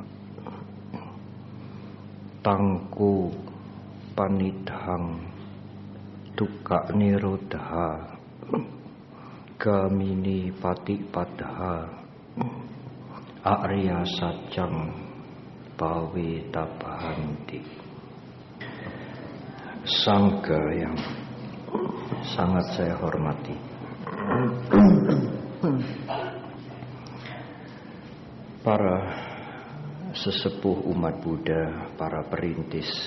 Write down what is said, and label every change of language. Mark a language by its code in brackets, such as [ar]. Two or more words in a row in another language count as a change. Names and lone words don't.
[pi] Tangku panidhang dukkha nirodha gamini patipadha arya sajjang bawe tabahanti. [id] Sangga yang sangat saya hormati, para sesepuh umat Buddha, para perintis